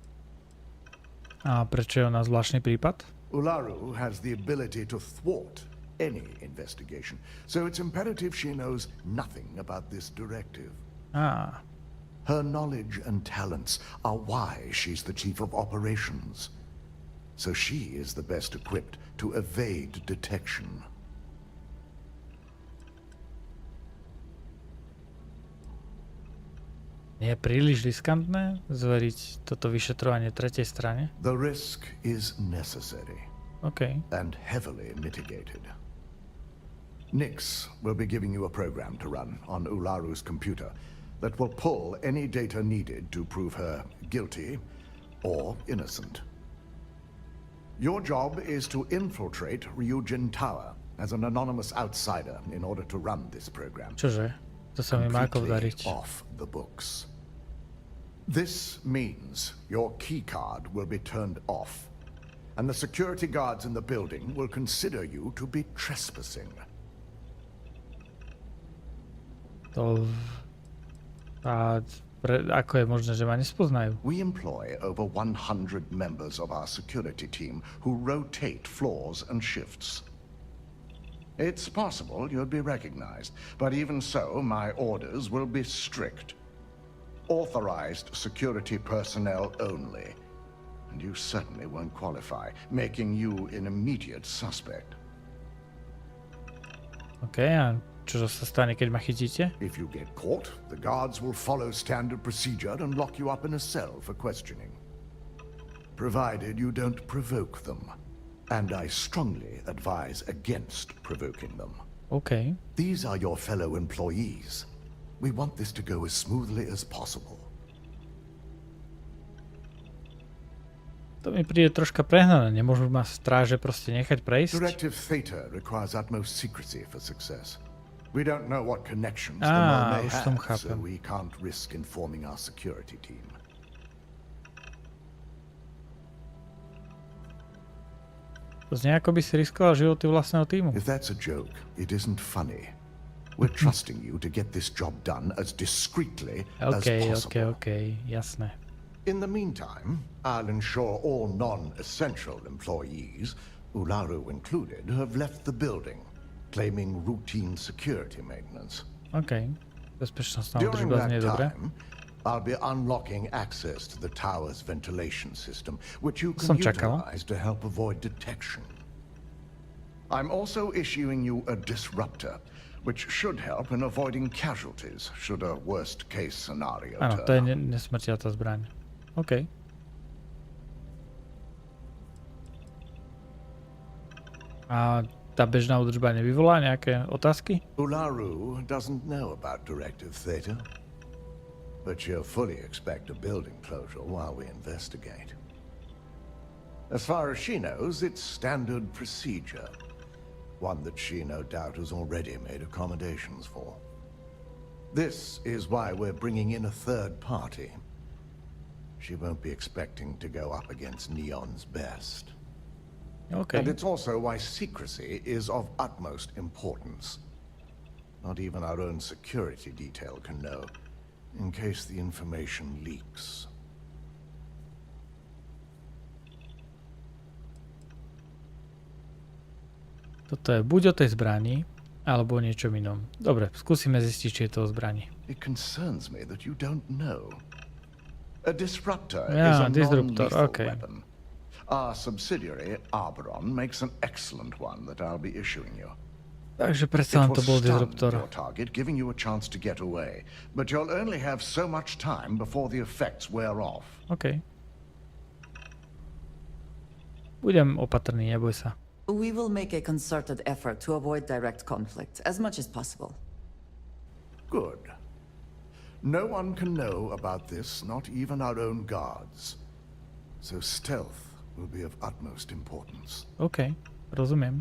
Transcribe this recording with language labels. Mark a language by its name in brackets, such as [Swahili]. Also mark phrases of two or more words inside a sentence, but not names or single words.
[Slovak] A prečo je ona zvláštny prípad? [English] Ularu has the ability to thwart any investigation, so it's imperative she knows nothing about this directive. Ah. Her knowledge and talents are why she's the chief of operations. So she is the best equipped to evade detection. [Slovak] Je príliš riskantné zveriť toto vyšetrovanie tretej strane? [English] The risk is necessary. Okay. And heavily mitigated. Nix will be giving you a program to run on Ularu's computer that will pull any data needed to prove her guilty or innocent. Your job is to infiltrate Ryujin Tower as an anonymous outsider in order to run this program. [Slovak] Čože? To sa mi má ako vdariť. [English] Off the books. This means your keycard will be turned off, and the security guards in the building will consider you to be trespassing. [Slovak] Ako je možné, že ma nespoznajú? [English] We employ over 100 members of our security team who rotate floors and shifts. It's possible you'd be recognized, but even so, my orders will be strict. Authorized security personnel only. And you certainly won't qualify, making you an immediate suspect. [Slovak] Okay, a čo sa stane, keď ma chytíte? [English] If you get caught, the guards will follow standard procedure and lock you up in a cell for questioning. Provided you don't provoke them. And I strongly advise against provoking them. Okay. These are your fellow employees. We want this to go as smoothly as possible. [Slovak] To mi príde troška prehnané. Nemôžu ma stráže proste nechať prejsť? [English] Directive Theta requires utmost secrecy for success. We don't know what connections the mnou may have, so we can't risk informing our security team. [Slovak] To znie, ako by si riskoval životy vlastného týmu. [English] If that's a joke, it isn't funny. We're trusting you to get this job done as discreetly as possible. [Slovak] Okay, jasné. [English] In the meantime, I'll ensure all non-essential employees, Ularu included, have left the building, claiming routine security maintenance. [Slovak] Okay. Bezpečnostná [English] During [Slovak] údržba [English] that [Slovak] znie dobre. [English] time, I'll be unlocking access to the tower's ventilation system, which you can utilize to help avoid detection. I'm also issuing you a disruptor, which should help in avoiding casualties should a worst-case scenario turn up. [Slovak] Áno, to je nesmrtiaľná zbraň. OK. A tá bežná údržba nevyvolá nejaké otázky? [English] Ularu doesn't know about Directive Theta, but she'll fully expect a building closure while we investigate. As far as she knows, it's standard procedure. One that she no doubt has already made accommodations for. This is why we're bringing in a third party. She won't be expecting to go up against Neon's best. Okay. And it's also why secrecy is of utmost importance. Not even our own security detail can know, in case the information leaks. [Slovak] Toto je buď o tej zbrani, alebo o niečom inom. Dobre, skúsime zistiť, či je to o zbrani. [English] It concerns me that you don't know. A disruptor is a non-lethal weapon. Our subsidiary, Arboron, makes an excellent one that I'll be issuing you. [Slovak] Takže predsa len to bol disruptor. [English] Your target, giving you a chance to get away, but you'll only have so much time before the effects wear off. [Slovak] OK. Budem opatrný, neboj sa. [English] We will make a concerted effort to avoid direct conflict as much as possible. Good. No one can know about this, not even our own guards. So stealth will be of utmost importance. [Slovak] OK, rozumiem.